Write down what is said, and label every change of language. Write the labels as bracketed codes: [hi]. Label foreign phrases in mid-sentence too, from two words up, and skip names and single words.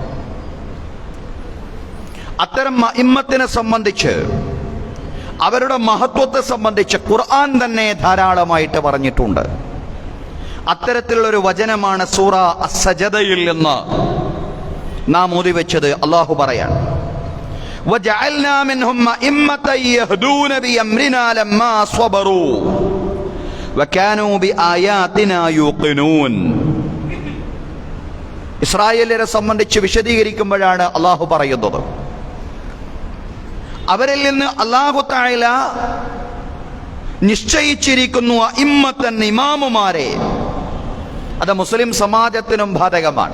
[ml] അത്തരം അഇമ്മത്തിനെ സംബന്ധിച്ച്, അവരുടെ മഹത്വത്തെ സംബന്ധിച്ച് ഖുർആൻ തന്നെ ധാരാളമായിട്ട് പറഞ്ഞിട്ടുണ്ട്. അത്തരത്തിലുള്ളൊരു വചനമാണ് സൂറ അസ്-സജദയിൽ നിന്ന് നാം ഓതിവെച്ചത്. അള്ളാഹു പറയാൻ, [ar] وَجَعَلْنَا مِنْهُمْ أَئِمَّةً يَهْدُونَ بِأَمْرِنَا لَمَّا صَبَرُوا وَكَانُوا بِآيَاتِنَا يُوقِنُونَ. [ml] ഇസ്രായേലിനെ സംബന്ധിച്ച് വിശദീകരിക്കുമ്പോഴാണ് അള്ളാഹു പറയുന്നത്, അവരിൽ നിന്ന് [ar] الله تعالى [ml] നിശ്ചയിച്ചിരിക്കുന്നു അഇമ്മത്തൻ, ഇമാമുമാരെ. അത് മുസ്ലിം സമാജത്തിനും ബാധകമാണ്.